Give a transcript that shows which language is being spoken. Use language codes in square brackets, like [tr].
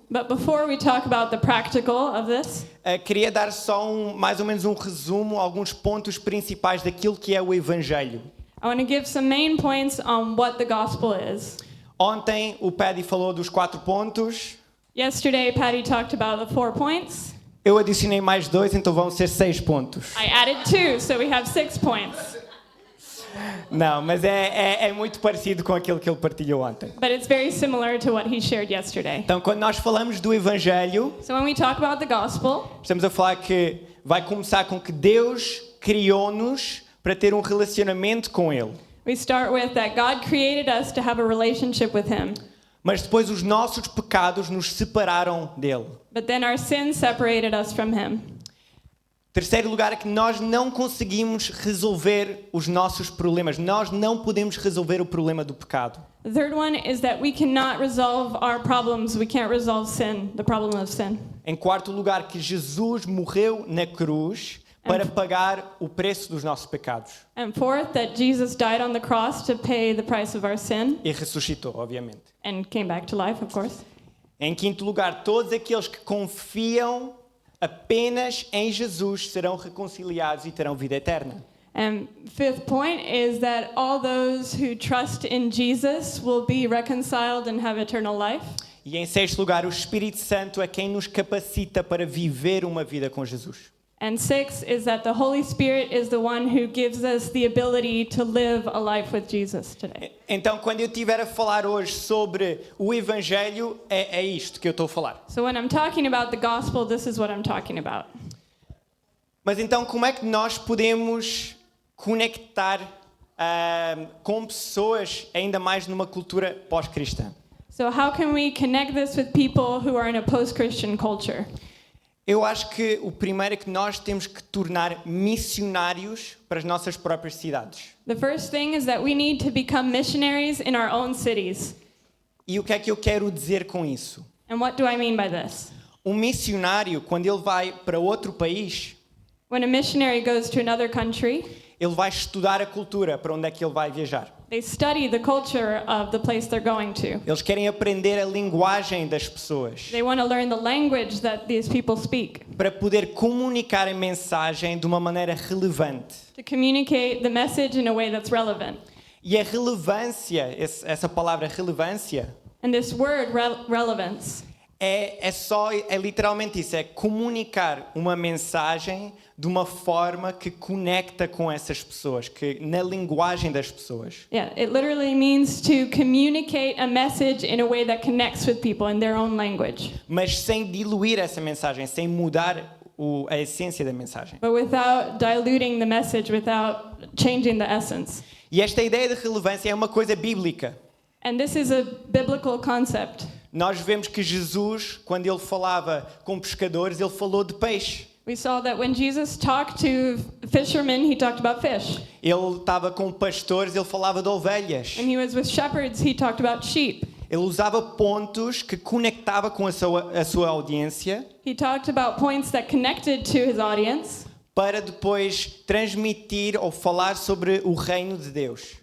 [en] But before we talk about the practical of this, [pt] queria dar só mais ou menos um resumo, alguns pontos principais daquilo que é o Evangelho. [en] I want to give some main points on what the gospel is. [pt] Ontem o Paddy falou dos 4 pontos, [en] Yesterday, Patty talked about the 4 points. [pt] eu adicionei mais 2, então vão ser 6 pontos. [en] I added 2, so we have 6 points. [pt] Não, mas é muito parecido com aquilo que ele partilhou ontem. [en] But it's very similar to what he shared yesterday. [pt] Então, quando nós falamos do Evangelho, [en] So when we talk about the gospel, [pt] estamos a falar que vai começar com que Deus criou-nos para ter um relacionamento com Ele. [en] we start with that God created us to have a relationship with him. [pt] Mas depois os nossos pecados nos separaram dele. [en] But then our sin separated us from him. [pt] Terceiro lugar é que nós não conseguimos resolver os nossos problemas. Nós não podemos resolver o problema do pecado. [en] The third one is that we cannot resolve our problems. We can't resolve sin, the problem of sin. [pt] Em quarto lugar, que Jesus morreu na cruz para pagar o preço dos nossos pecados. [en] And fourth, that Jesus died on the cross to pay the price of our sin [pt] E ressuscitou, obviamente. [en] and came back to life, of course. [pt] Em quinto lugar, todos aqueles que confiam apenas em Jesus serão reconciliados e terão vida eterna. [en] And fifth point is that all those who trust in Jesus will be reconciled and have eternal life. [pt] E em sexto lugar, o Espírito Santo é quem nos capacita para viver uma vida com Jesus. [en] And sixth is that the Holy Spirit is the one who gives us the ability to live a life with Jesus today. [pt] Então, quando eu estiver a falar hoje sobre o Evangelho, é isto que eu estou a falar. [en] So when I'm talking about the gospel, this is what I'm talking about. [pt] Mas então, como é que nós podemos conectar com pessoas ainda mais numa cultura pós-cristã? [en] So how can we connect this with people who are in a post-Christian culture? [pt] Eu acho que o primeiro é que nós temos que tornar missionários para as nossas próprias cidades. [en] The first thing is that we need to become missionaries in our own cities. [pt] E o que é que eu quero dizer com isso? [en] And what do I mean by this? [pt] Um missionário, quando ele vai para outro país, [en] When a missionary goes to another country, [pt] ele vai estudar a cultura para onde é que ele vai viajar. [en] they study the culture of the place they're going to. [pt] Eles querem aprender a linguagem das pessoas [en] They want to learn the language that these people speak [pt] para poder comunicar a mensagem de uma maneira relevante. [en] to communicate the message in a way that's relevant. [pt] E a relevância, essa palavra relevância, [en] And this word, relevance, [pt] é literalmente isso, é comunicar uma mensagem de uma forma que conecta com essas pessoas, que na linguagem das pessoas. [en] yeah, it literally means to communicate a message in a way that connects with people in their own language, [pt] Mas sem diluir essa mensagem, sem mudar a essência da mensagem. [en] but without diluting the message, without changing the essence. [pt] E esta ideia de relevância é uma coisa bíblica. [en] And this is a biblical concept. [pt] Nós vemos que Jesus, quando ele falava com pescadores, ele falou de peixe. [en] We saw that when Jesus talked to fishermen, he talked about fish. [pt] Ele estava com pastores, ele falava de ovelhas. [en] When he was with shepherds, he talked about sheep. [pt] Ele usava pontos que conectava com a sua audiência [en] He talked about points that connected to his audience [pt] para depois transmitir ou falar sobre o reino de Deus.